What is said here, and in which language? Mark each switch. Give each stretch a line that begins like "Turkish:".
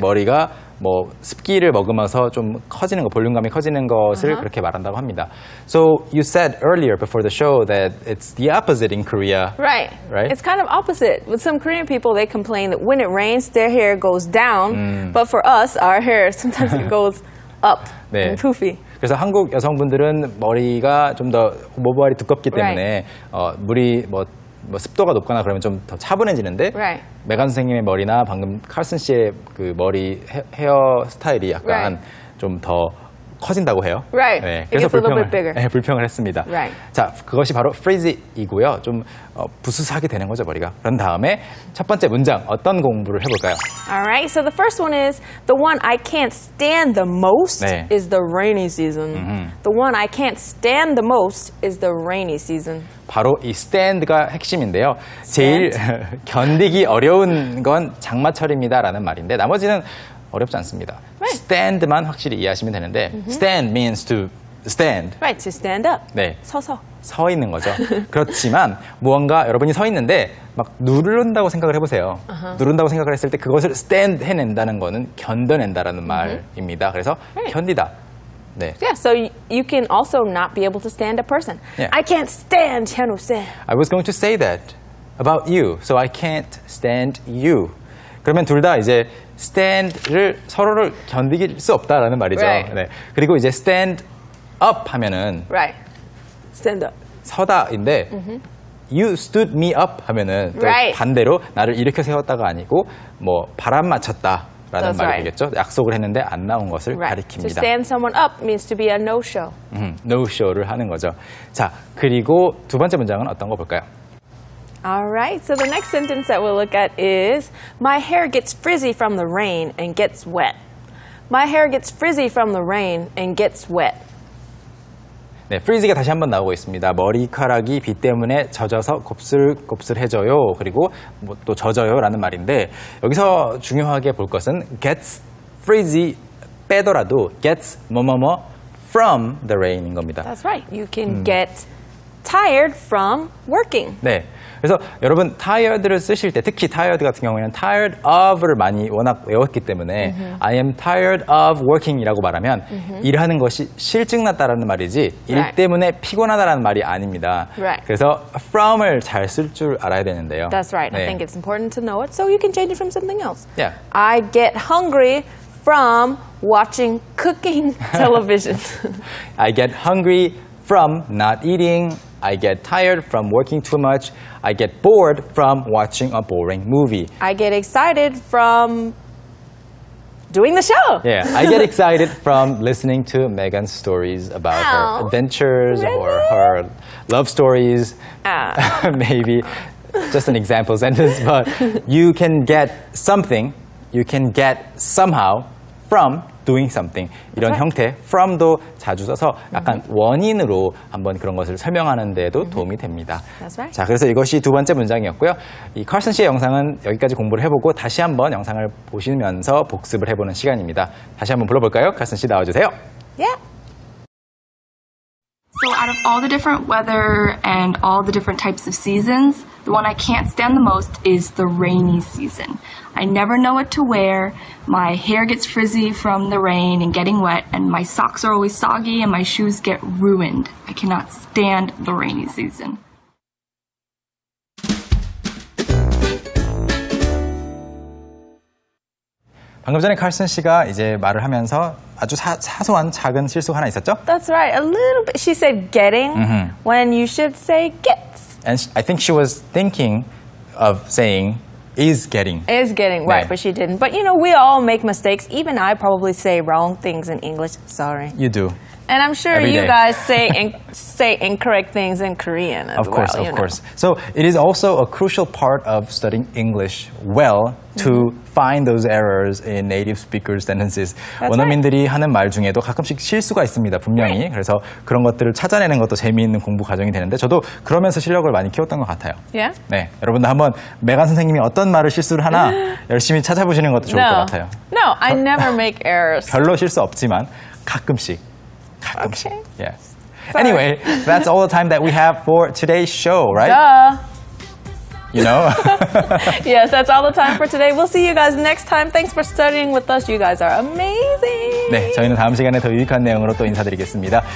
Korean: 머리가 뭐 습기를 머금어서 좀 커지는 거, 볼륨감이 커지는 것을 그렇게 말한다고 합니다.
English: So you said earlier before the show that it's the opposite in Korea. Right. Right? It's kind of opposite. With some Korean people, they complain that when it rains, their hair goes down. But for us, our hair, sometimes it goes up
Korean: 네.
English: and poofy.
Korean: 그래서 한국 여성분들은 머리가 좀 더 모발이 두껍기 때문에 물이 뭐 습도가 높거나 그러면 좀 더 차분해지는데
English: Right.
Korean: 메간 선생님의 머리나 방금 칼슨 씨의 그 머리 헤어 스타일이 약간
English: Right.
Korean: 좀 더 커진다고 해요.
English: Right.
Korean: 네,
English: It gets a little bit bigger.
Korean: 네, 불평을 했습니다.
English: Right.
Korean: 자, 그것이 바로 frizzy이고요. 좀 부스스하게 되는 거죠, 머리가. 그런 다음에 첫 번째 문장 어떤 공부를 해볼까요?
English: All right. So the first one is the one I can't stand the most
Korean: 네.
English: is the rainy season. The one I can't stand the most is the rainy season.
Korean: 바로 이 stand가 핵심인데요. 제일 견디기 어려운 건 장마철입니다라는 말인데 나머지는 어렵지 않습니다.
English: Right.
Korean: stand만 확실히 이해하시면 되는데
English: stand means to stand. Right. To stand up.
Korean: 네. 서서. 서 있는 거죠. 그렇지만 무언가 여러분이 서 있는데 막 누른다고 생각을 해보세요. 누른다고 생각을 했을 때 그것을 stand 해낸다는 거는 견뎌낸다라는 말입니다. 그래서 견디다. 네.
English: Yeah. So you can also not be able to stand a person. Yeah. I can't stand 현우쌤. I was going to say that about you, so I can't stand you.
Korean: 그러면 둘 다 이제 stand를 서로를 견디길 수 없다라는 말이죠.
English: Right.
Korean: 네. 그리고 이제 stand up 하면은
English: Right. Stand up.
Korean: 서다인데
English: you stood me up
Korean: 하면은 또
English: Right.
Korean: 반대로 나를 일으켜 세웠다가 아니고 뭐 바람 맞췄다라는
English: That's
Korean: 말이
English: right.
Korean: 되겠죠. 약속을 했는데 안 나온 것을
English: Right. To
Korean: 가리킵니다.
English: stand someone up means to be a no-show.
Korean: no show를 하는 거죠. 자, 그리고 두 번째 문장은 어떤 거 볼까요?
English: All right. So the next sentence that we'll look at is my hair gets frizzy from the rain and gets wet. My hair gets frizzy from the rain and gets wet.
Korean: 네, freeze가 다시 한번 나오고 있습니다. 머리카락이 비 때문에 젖어서 곱슬곱슬해져요. 그리고 뭐 또 젖어요라는 말인데 여기서 중요하게 볼 것은 gets frizzy 빼더라도 gets 뭐뭐뭐
English: from the rain
Korean: 인 겁니다.
English: That's right. You can get tired from working.
Korean: 네. 그래서 여러분 tired를 쓰실 때 특히 tired 같은 경우에는 tired of를 많이 워낙 외웠기 때문에
English: I am tired of working
Korean: 이라고 말하면 일하는 것이 실증났다라는 말이지 일
English: Right.
Korean: 때문에 피곤하다라는 말이 아닙니다.
English: Right.
Korean: 그래서 from을 잘 쓸 줄 알아야 되는데요.
English: That's right. I
Korean: 네.
English: think it's important to know it so you can change it from something else. Yeah. I get hungry from watching cooking television. I get hungry from not eating. I get tired from working too much. I get bored from watching a boring movie. I get excited from doing the show. Yeah, I get excited from listening to Megan's stories about her adventures or her love stories. Maybe just an example sentence, but you can get something, you can get somehow from doing something.
Korean: 이런 형태, from도 자주 써서 약간 원인으로 한번 그런 것을 설명하는 데도 도움이 됩니다.
English: That's right.
Korean: 자, 그래서 이것이 두 번째 문장이었고요. 이 칼슨 씨의 영상은 여기까지 공부를 해보고 다시 한번 영상을 보시면서 복습을 해보는 시간입니다. 다시 한번 불러볼까요? 칼슨 씨 나와주세요.
English: Yeah. So out of all the different weather and all the different types of seasons, the one I can't stand the most is the rainy season. I never know what to wear. My hair gets frizzy from the rain and getting wet, and my socks are always soggy and my shoes get ruined. I cannot stand the rainy season.
Korean: 방금 전에 칼슨 씨가 이제 말을 하면서 아주 사소한 작은 실수가 하나 있었죠?
English: That's right. A little bit. She said getting when you should say gets. And I think she was thinking of saying is getting. Is getting right,
Korean: 네.
English: but she didn't. But you know, we all make mistakes. Even I probably say wrong things in English. Sorry. You do. And I'm sure Every you day. guys say incorrect things in Korean as Of course, well. of course. So it is also a crucial part of studying English well to find those errors in native speakers' sentences. That's
Korean: 원어민들이 하는 말 중에도 가끔씩 실수가 있습니다, 분명히. 그래서 그런 것들을 찾아내는 것도 재미있는 공부 과정이 되는데 저도 그러면서 실력을 많이 키웠던 것 같아요.
English: Yeah?
Korean: 네, 여러분도 한번 메간 선생님이 어떤 말을 실수를 하나 열심히 찾아보시는 것도 좋을 것 같아요.
English: No, I never make errors.
Korean: 별로 실수 없지만 가끔씩.
English: Okay. Yes. Anyway, that's all the time that we have for today's show, right? Duh. You know? Yes, that's all the time for today. We'll see you guys next time. Thanks for studying with us. You guys are amazing.
Korean: 네, 저희는 다음 시간에 더 유익한 내용으로 또 인사드리겠습니다.